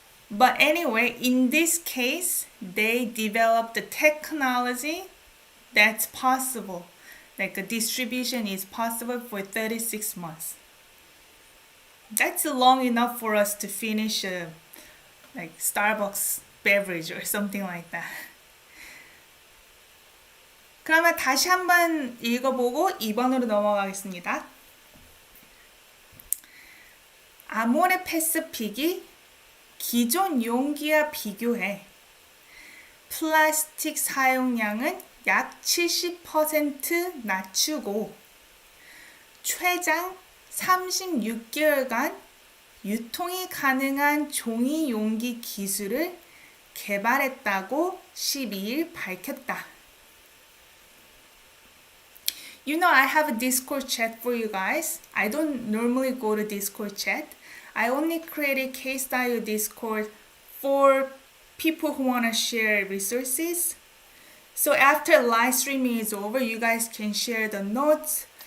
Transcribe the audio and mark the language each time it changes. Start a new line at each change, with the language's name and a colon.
English: But anyway, in this case, they developed the technology that's possible. Like a distribution is possible for 36 months. That's long enough for us to finish a like Starbucks beverage or something like that.
Korean: 그러면 다시 한번 읽어보고 2번으로 넘어가겠습니다. 아모레 패시픽이 기존 용기와 비교해 플라스틱 사용량은 약 70% 낮추고 최장 36개월간 유통이 가능한 종이 용기 기술을 개발했다고 12일 밝혔다.
English: You know, I have a Discord chat for you guys. I don't normally go to Discord chat. I only created KSTYLEYO Discord for people who want to share resources. So after live streaming is over, you guys can share the notes.